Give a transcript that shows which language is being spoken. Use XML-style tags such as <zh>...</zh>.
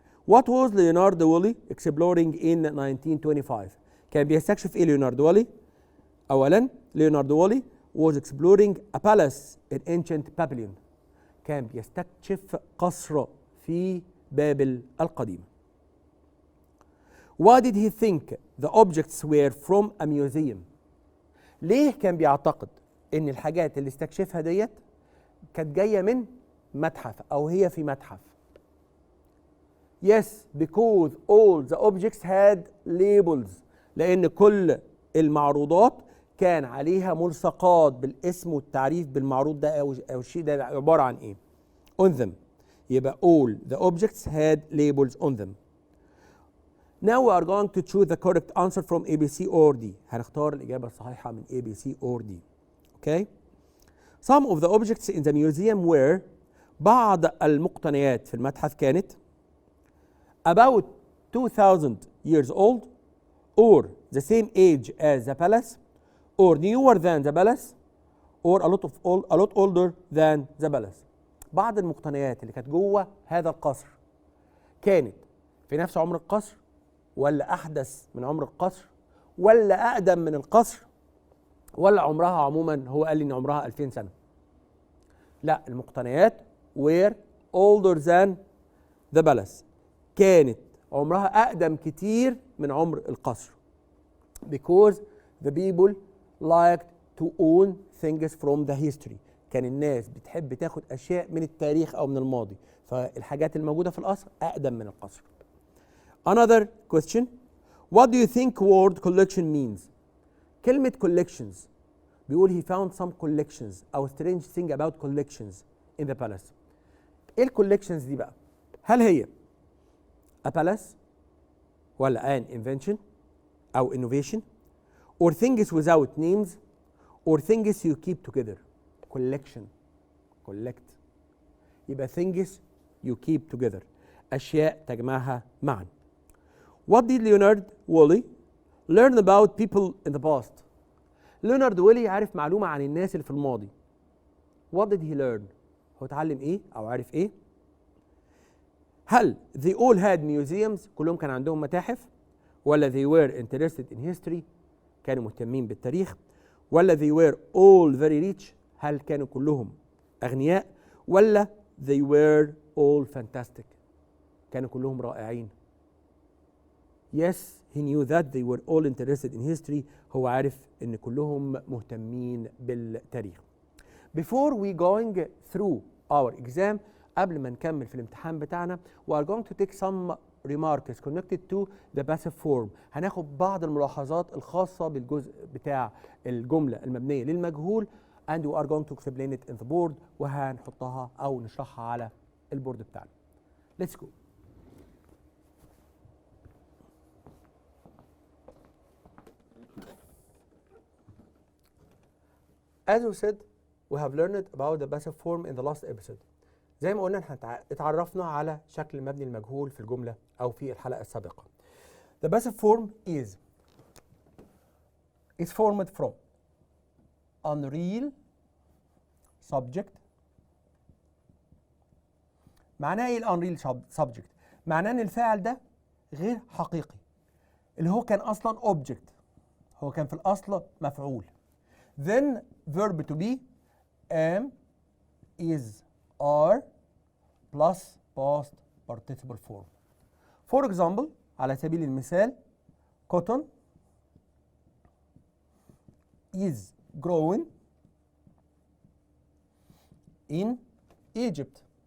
<en>What was Leonard Woolley exploring in 1925؟</en> <ar>كان بيستكشف إيه ليونارد وولي؟</ar> <en>أولاً Leonard Woolley was exploring a palace in ancient Babylon.</en> <ar>كان بيستكشف قصر في بابل القديمة.</ar> <en>Why did he think the objects were from a museum؟</en> <ar>ليه كان بيعتقد ان الحاجات اللي استكشفها ديت كانت جايه من متحف او هي في متحف؟</ar> <en>Yes, because all the objects had labels.</en> <ar>لان كل المعروضات كان عليها ملصقات بالاسم والتعريف بالمعروض ده او الشيء ده عباره عن ايه.</ar> <en>On them. يبقى all the objects had labels on them. Now we are going to choose the correct answer from A, B, C or D.</en> <ar>هنختار الإجابة الصحيحة من A, B, C or D. Okay.</ar> <en>Some of the objects in the museum were</en> <ar>بعض المقتنيات في المتحف كانت</ar> <en>about 2000 years old or the same age as the palace or newer than the palace or a lot older than the palace.</en> <ar>بعض المقتنيات اللي كانت جوه هذا القصر كانت في نفس عمر القصر ولا أحدث من عمر القصر ولا أقدم من القصر ولا عمرها عموما هو قال لي إن عمرها 2000 سنة. لا، المقتنيات</ar> <en>were older than the palace.</en> <ar>كانت عمرها أقدم كتير من عمر القصر.</ar> <en>Because the people liked to own things from the history.</en> <ar>كان الناس بتحب تاخد أشياء من التاريخ أو من الماضي، فالحاجات الموجودة في القصر أقدم من القصر.</ar> <en>Another question. What do you think word collection means? كلمة collections بيقول he found some collections أو strange thing about collections in the palace.</en> <ar>إيه الcollections دي بقى؟ هل هي</ar> <en>a palace ولا an invention أو innovation or things without names or things you keep together؟ collection collect يبقى things you keep together</en> <ar>أشياء تجمعها معا.</ar> <en>What did Leonard Woolley learn about people in the past?</en> <ar>ليونارد ويلي عارف معلومة عن الناس اللي في الماضي.</ar> <en>What did he learn؟</en> <ar>هو اتعلم ايه او عارف ايه؟</ar> <en>هل they all had museums</en> <ar>كلهم كان عندهم متاحف؟</ar> <en>ولا they were interested in history</en> <ar>كانوا مهتمين بالتاريخ؟</ar> <en>ولا they were all very rich</en> <ar>هل كانوا كلهم أغنياء؟</ar> <en>ولا they were all fantastic</en> <ar>كانوا كلهم رائعين؟</ar> <en>Yes, he knew that they were all interested in history.</en> <ar>هو عارف إن كلهم مهتمين بالتاريخ.</ar> <en>Before we going through our exam</en> <ar>قبل ما نكمل في الامتحان بتاعنا</ar> <en>we are going to take some remarks connected to the passive form.</en> <ar>هناخد بعض الملاحظات الخاصة بالجزء بتاع الجملة المبنية للمجهول</ar> <en>and we are going to explain it in the board</en> <ar>وهنحطها أو نشرحها على البورد بتاعنا.</ar> <en>Let's go. As we said, we have learned about the passive form in the last episode.</en> <ar>زي ما قلنا احنا اتعرفنا على شكل المبني المجهول في الجملة أو في الحلقة السابقة.</ar> <en>The passive form is formed from unreal subject.</en> <ar>معناه ايه الunreal subject؟ معناه ان الفاعل ده غير حقيقي اللي هو كان أصلا object، هو كان في الأصل مفعول.</ar> <en>Then verb to be am is are plus past participle form. For example</en> <ar>على سبيل المثال</ar> <en>cotton is growing in Egypt.</en>